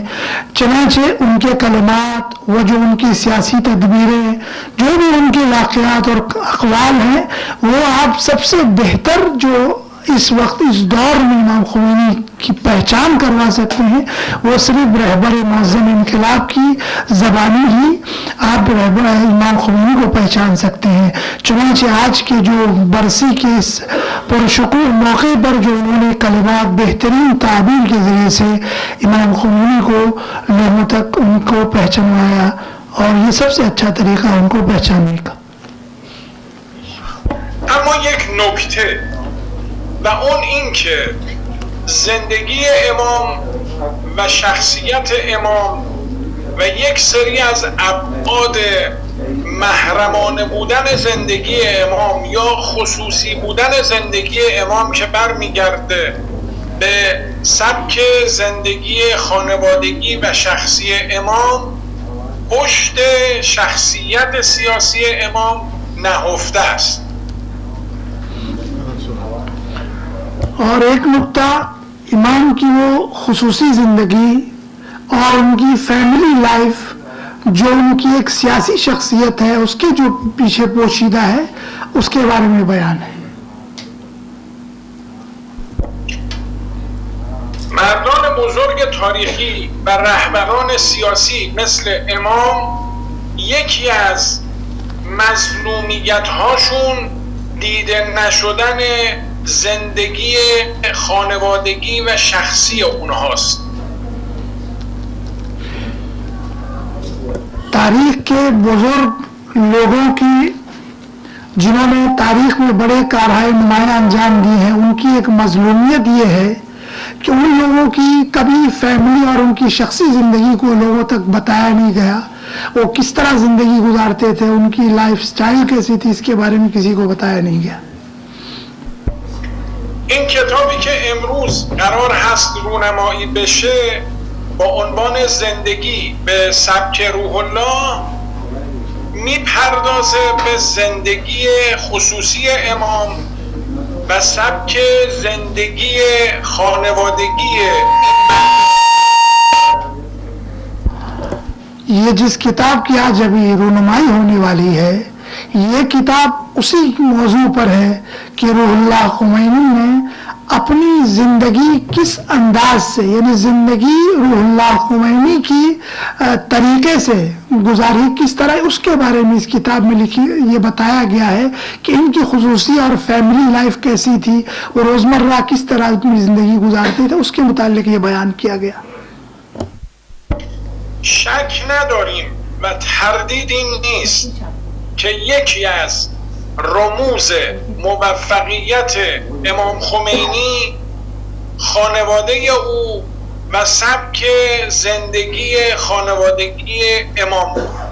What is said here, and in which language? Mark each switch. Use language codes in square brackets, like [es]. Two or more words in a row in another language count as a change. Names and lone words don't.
[ur] چنانچہ ان کے کلمات، وہ جو ان کی سیاسی تدبیریں، جو بھی ان کے واقعات اور اقوال ہیں، وہ آپ سب سے بہتر جو اس وقت اس دور میں امام خمینی کی پہچان کروا سکتے ہیں وہ صرف رہبر معظم انقلاب کی زبانی ہی آپ رہبر امام خمینی کو پہچان سکتے ہیں. چنانچہ آج کے جو برسی کے اس پرشکوہ موقع پر جو انہوں نے کلمات بہترین تعبیر کے ذریعے سے امام خمینی کو لوگوں تک ان کو پہچانوایا، اور یہ سب سے اچھا طریقہ ہے ان کو پہچاننے کا. [fa] اما یک نکته و اون این که زندگی امام و شخصیت امام و یک سری از ابعاد محرمانه بودن زندگی امام یا خصوصی بودن زندگی امام که برمیگرده به سبک زندگی خانوادگی و شخصی امام، پشت شخصیت سیاسی امام نهفته است. [ur] اور ایک نقطہ امام کی وہ خصوصی زندگی اور ان کی [en] family life [ur] جو ان کی ایک سیاسی شخصیت ہے اس کے جو پیچھے پوشیدہ ہے اس کے بارے میں بیان ہے. [fa] مردان بزرگ تاریخی و رهبران سیاسی مثل امام یکی از مظلومیت هاشون دیده نشدن زندگی خانوادگی و شخصی اونهاست. [ur] تاریخ کے بزرگ لوگوں کی جنہوں نے تاریخ میں بڑے کارہائے نمایاں انجام دی ہیں ان کی ایک مظلومیت یہ ہے کہ ان لوگوں کی کبھی فیملی اور ان کی شخصی زندگی کو لوگوں تک بتایا نہیں گیا. وہ کس طرح زندگی گزارتے تھے, ان کی [en] life style [ur] کیسی تھی, اس کے بارے میں کسی کو بتایا نہیں گیا. [fa] این کتابی که امروز قرار هست رونمایی بشه با عنوان زندگی به سبک روح الله میپردازه به زندگی خصوصی امام و سبک زندگی خانوادگی. [ur] یہ جس کتاب کی آج ابھی رونمائی ہونے والی ہے, یہ کتاب اسی موضوع پر ہے کہ روح اللہ خمینی نے اپنی زندگی کس انداز سے, یعنی زندگی روح اللہ خمینی کی طریقے سے گزاری کس طرح, اس کے بارے میں اس کتاب میں لکھی یہ بتایا گیا ہے کہ ان کی خصوصی اور [en] family life [ur] کیسی تھی, وہ روزمرہ کس طرح اپنی زندگی گزارتے تھے, اس کے متعلق یہ بیان کیا گیا. [fa] شک نداریم و تردیدی نیست که یکی از رموز موفقیت امام خمینی خانواده او و سبک زندگی خانوادگی امام بود.